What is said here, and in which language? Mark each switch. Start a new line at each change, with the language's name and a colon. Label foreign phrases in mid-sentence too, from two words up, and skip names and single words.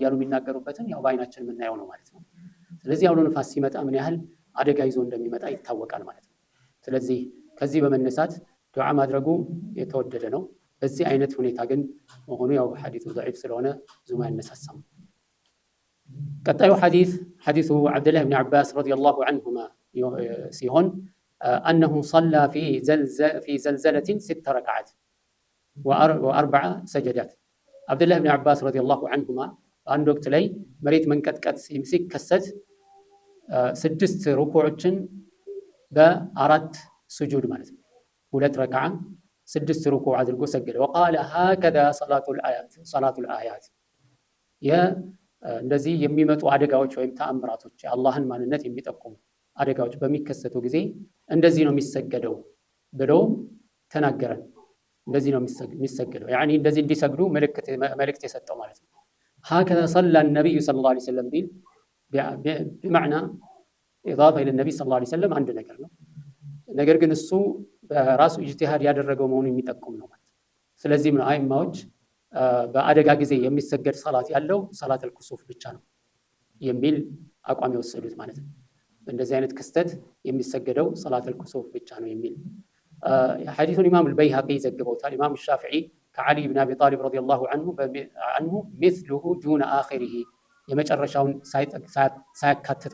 Amharic: እያሉ የሚናገሩበትን ያው በአይናችን የምናየው ነው ማለት ነው። ስለዚህ አውሎ ንፋስ ሲመጣ ምን ያህል አደጋ ይዞ እንደሚመጣ ይታወቃል ማለት ነው። ስለዚህ ከዚህ በመነሳት ዱዓ ማድረጉ የተወደደ ነው። በዚህ አይነት ሁኔታ ግን መሆኑ ያው ሐዲሱ ضعيف ስለሆነ ዙማ ያነሳሳም። ቀጣዩ ሐዲሱ ዓብዱላህ ብን ዓባስ
Arabic: رضي الله عنهما
Amharic: ሲሆን
Arabic: أنه صلى في زلزلة 6 ركعات و4 سجدات
Amharic: ዓብዱላህ ብን ዓባስ
Arabic: رضي الله عنهما
Amharic: አንድ ወቅት ላይ መሬት መንቀጥቀጥ ሲከሰት 6 ሩኩዖችን በ4 ስጁድ ማለት ነው 2 ረክዓ 6 ሩኩዕ አድርጎ ሰገደ።
Arabic: وقال هكذا صلاة الآيات
Amharic: እንደዚህ የሚመጡ አደጋዎች ወይም ተአምራቶች የአላህን ማንነት የሚጠቁሙ አደጋዎች በሚከሰቱ ጊዜ እንደዚህ ነው የሚሰገደው ብሎ ተናገረን። እንደዚህ ነው የሚሰገደው ያኒ እንደዚህ እንዲሰግዱ መልእክት የሰጠው ማለት ነው።
Arabic: هكذا صلى النبي صلى الله عليه وسلم بمعنى إضافة إلى النبي صلى الله عليه وسلم
Amharic: አንድ ነገር ነው። ነገር ግን እሱ በራሱ ኢጅቲሃድ ያደረገው መሆኑን የሚጠቁም ነው ማለት ነው። ስለዚህም ነው አይማዎች በአደጋ ጊዜ የሚሰገድ ሰላት ያለው
Arabic: صلاة الكسوف
Amharic: ብቻ ነው የሚል አቋም የወሰዱት ማለት ነው። እንደዚህ አይነት ክስተት የሚሰገደው
Arabic: صلاة الكسوف
Amharic: ብቻ ነው የሚል ሐዲሱን ኢማም አልበይሃቂ ዘግበውታል። ኢማም ሻፊዒ ከዓሊ ብን አቢ ጣሊብ
Arabic: رضي الله عنه مثله دون آخره
Amharic: የመጨረሻውን ሳያካትት